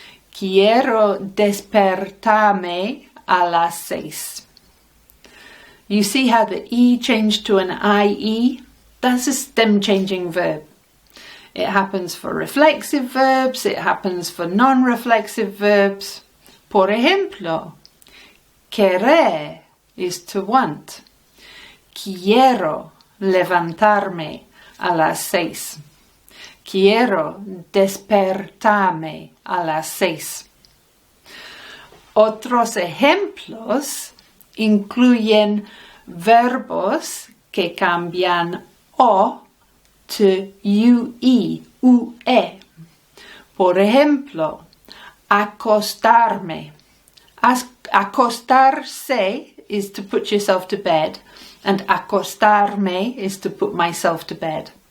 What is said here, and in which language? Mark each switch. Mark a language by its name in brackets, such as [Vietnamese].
[Spanish] Quiero despertarme a las 6. [English] You see how the E changed to an IE? That's a stem-changing verb. It happens for reflexive verbs, it happens for non-reflexive verbs. [Spanish] Por ejemplo, [English] querer is to want. [Spanish] Quiero levantarme a las 6. Quiero despertarme a las 6. Otros ejemplos incluyen verbos que cambian O to UE, UE. Por ejemplo, acostarme. [English] Acostarse is to put yourself to bed, and acostarme is to put myself to bed.